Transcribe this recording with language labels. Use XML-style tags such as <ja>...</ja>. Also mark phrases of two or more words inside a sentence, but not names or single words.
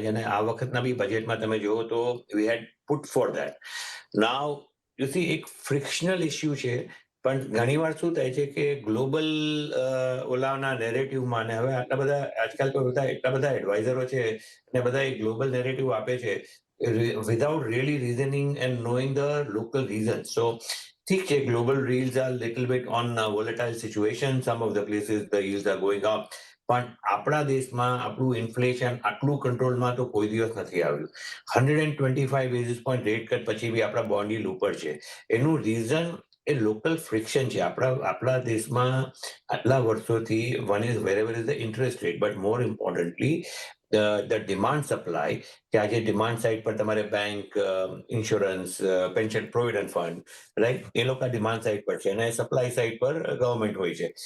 <gu>અને આ વખતના બી બજેટમાં તમે જુઓ તો</gu> <en>we had put for that. now you see,</en> <gu>એક ફ્રિક્શનલ ઇસ્યુ છે, પણ ઘણીવાર શું થાય છે કે ગ્લોબલ ઓલાના નેરેટિવમાં, ને હવે આટલા બધા આજકાલ તો બધા એટલા બધા એડવાઇઝરો છે અને બધા એક</gu> <en>global narrative</en> <gu>આપે છે</gu> <en>without really reasoning and knowing the local reasons.</en> <gu>So ઠીક છે,</gu> <en>global yields are little bit on volatile situation. Some of the places the yields are going up.</en> <gu>પણ આપણા દેશમાં આપણું ઇન્ફ્લેશન આટલું કંટ્રોલમાં તો કોઈ દિવસ નથી આવ્યું. 125</gu> <en>basis point rate cut</en> <gu>પછી બી આપણા</gu> <en>bond yield</en> <gu>ઉપર છે. એનું રીઝન એ લોકલ ફ્રિક્શન છે. આપણા દેશમાં આટલા વર્ષોથી</gu> <en>one is wherever is the interest rate, but more importantly the demand supply,</en> <gu>કે આજે</gu> <en>demand side</en> <gu>પર તમારે બેંક, ઇન્સ્યોરન્સ,</gu> <en>pension provident fund,</en> <gu>રાઈટ, એ લોકો</gu> <en>demand side</en> <gu>પર છે અને</gu> <en>supply side</en> <gu>પર ગવર્મેન્ટ હોય છે.</gu>